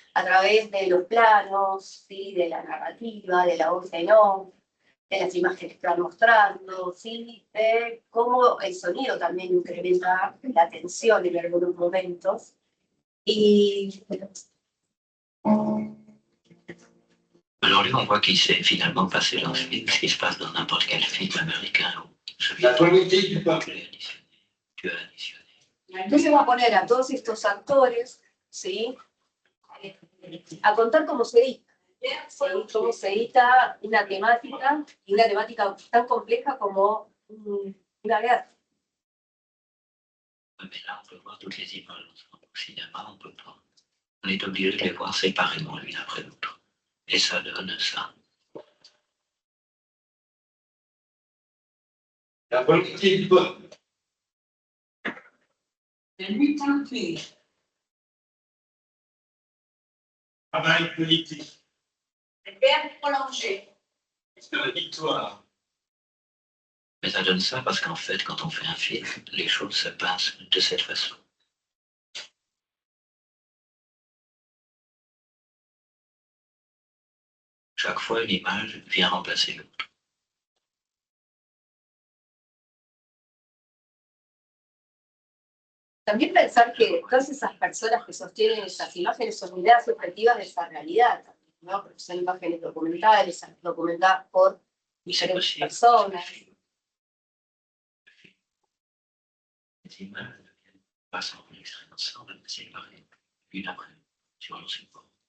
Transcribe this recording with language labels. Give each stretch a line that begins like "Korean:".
Spanish: A través de los planos, ¿sí? De la narrativa, de la voz en off, de las imágenes que van mostrando, ¿sí? De cómo el sonido también incrementa la tensión en algunos momentos. Y
French: Alors lui, on voit qu'il s'est finalement passé dans ce film, ce qui se passe dans n'importe quel film américain ou La politique du peuple. tu as additionné.
Spanish: entonces va a poner a todos estos actores, ¿sí? A contar cómo se edita, ¿sí? Cómo se edita una temática, y una temática tan compleja como una guerra.
French: Ouais, mais là, on peut voir toutes les images ensemble. Au cinéma, on peut pas. On est obligé de les voir séparément l'une après l'autre. Et ça donne ça. La politique du peuple. Travail politique. Le verbe prolongé. C'est la victoire. Mais ça donne ça parce qu'en fait, quand on fait un film, les choses se passent de cette façon. Chaque fois, une image vient remplacer l'autre.
Spanish: También pensar que todas esas personas que sostienen esas imágenes son ideas subjetivas de esa realidad, ¿no? Porque son imágenes documentales, documentadas por diferentes personas.
French: Les images ne viennent pas s'enregistrer ensemble, mais c'est pareil, l'une après l'autre, sur le support.